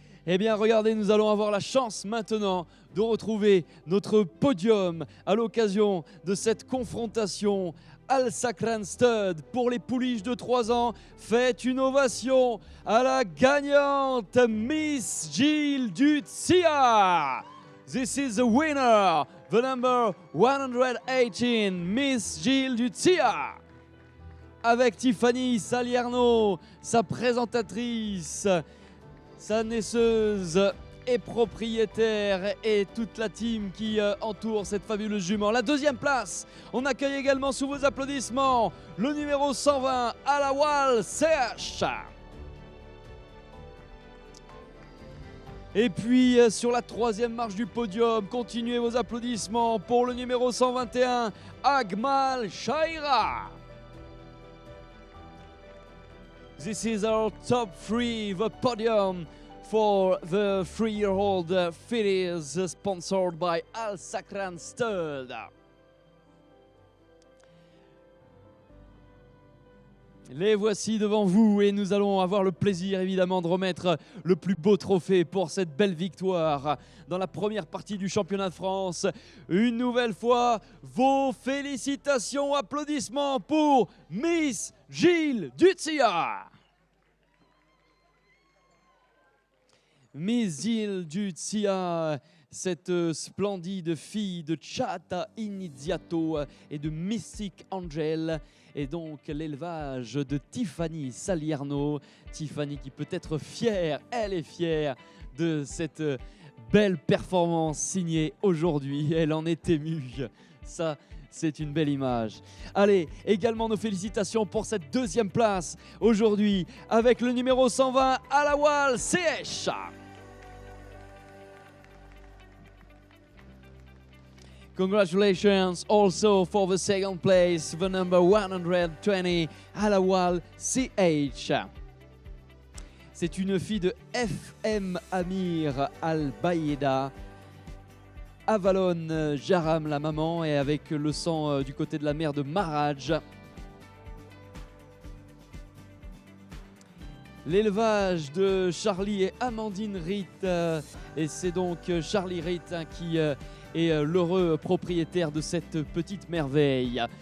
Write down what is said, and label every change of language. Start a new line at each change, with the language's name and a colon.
French: Eh bien, regardez, nous allons avoir la chance maintenant de retrouver notre podium à l'occasion de cette confrontation Al Sakran Stud pour les pouliches de 3 ans. Faites une ovation à la gagnante, Miss Gilles Dutsia.
English: This is the winner, the number 118, Miss Gilles Dutsia.
French: Avec Tiffany Salierno, sa présentatrice, sa naisseuse et propriétaire et toute la team qui entoure cette fabuleuse jument. La 2e place, on accueille également sous vos applaudissements le numéro 120, Alawal CH. Et puis sur la 3e marche du podium, continuez vos applaudissements pour le numéro 121, Agmal Shaira.
English: This is our top 3, the podium for the 3-year-old fillies sponsored by Al Sakran Stud.
French: Les voici devant vous et nous allons avoir le plaisir évidemment de remettre le plus beau trophée pour cette belle victoire dans la première partie du championnat de France. Une nouvelle fois, vos félicitations, applaudissements pour Miss Gilles Dutsia. Miss Gilles Dutsia, cette splendide fille de Chata Iniziato et de Mystic Angel, et donc l'élevage de Tiffany Salierno. Tiffany qui peut être fière, elle est fière de cette belle performance signée aujourd'hui. Elle en est émue. Ça, c'est une belle image. Allez, également nos félicitations pour cette 2e place aujourd'hui avec le numéro 120, Alawal CH.
English: Congratulations also for the 2nd place, the number 120, Alawal CH.
French: C'est une fille de FM Amir Al-Bayeda. Avalon Jaram, la maman, et avec le sang du côté de la mère de Maraj. L'élevage de Charlie et Amandine Ritt, et c'est donc Charlie Ritt qui est l'heureux propriétaire de cette petite merveille.